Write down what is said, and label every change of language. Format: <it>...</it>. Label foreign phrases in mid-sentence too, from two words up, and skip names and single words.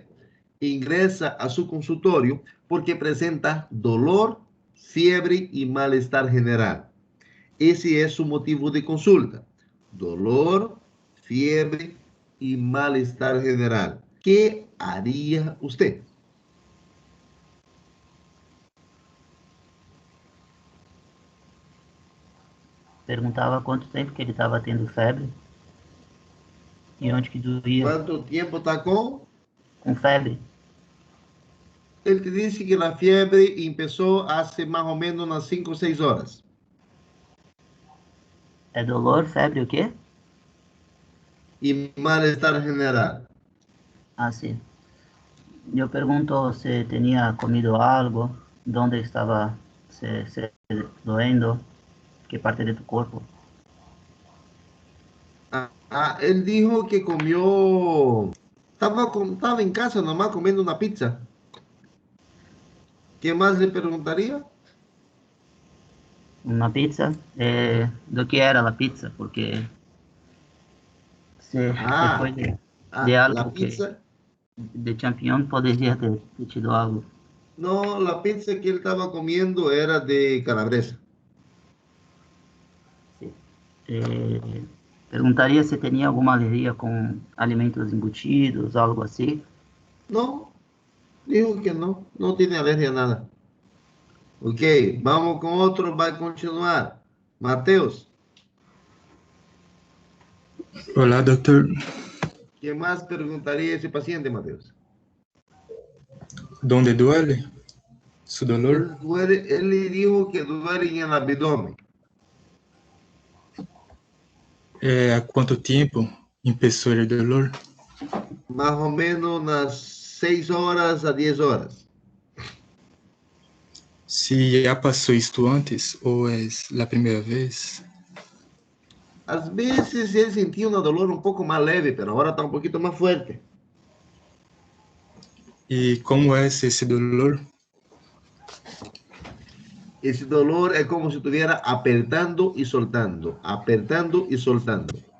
<es>Ingresa a su consultorio porque presenta dolor, fiebre y malestar general. Ese es su motivo de consulta. Dolor, fiebre y malestar general. ¿Qué haría usted?</es> <pt>Perguntava quanto tempo que ele estava tendo febre e onde que doía.</pt> <es>¿Cuánto tiempo está con?</es> <pt>Com febre.</pt> <es>Él te dice que la fiebre empezó hace más o menos unas 5 o 6 horas.</es> <pt>É dolor, febre, o quê?</pt> <es>Y malestar general.</es> <pt>Ah, sim. Eu pergunto se tinha comido algo, onde estava se doendo, que parte de tu corpo.</pt> <es>Él dijo que comió, estaba en casa nomás comiendo una pizza. ¿Qué más le preguntaría?</es> <pt>Uma pizza? Do que era a pizza? Porque se foi de algo</pt> <es>la pizza.</es> <pt>De champignon poderia ter tido algo.</pt> <es>No, la pizza que él estaba comiendo era de calabresa. Sí.</es> <pt>Perguntaria se tinha alguma alergia com alimentos embutidos, algo assim.</pt> <es>No, dijo que no tiene alergia a nada. Ok, vamos con otro, va a continuar. Mateus.</es> <pt>Olá, doutor.</pt> <es>¿Qué más preguntaría ese paciente, Mateus? ¿Dónde duele? ¿Su dolor? Él le dijo que duele en el abdomen. ¿A cuánto tiempo empezó el dolor? Más o menos unas 6 horas a 10 horas. Si ya pasó esto antes o es la primera vez.</es> <pt>Às vezes</pt> <es>él sentía un dolor un poco más leve, pero ahora está un poquito más fuerte. ¿Y cómo es ese dolor? Ese dolor es como si estuviera apretando y soltando, apretando y soltando.</es>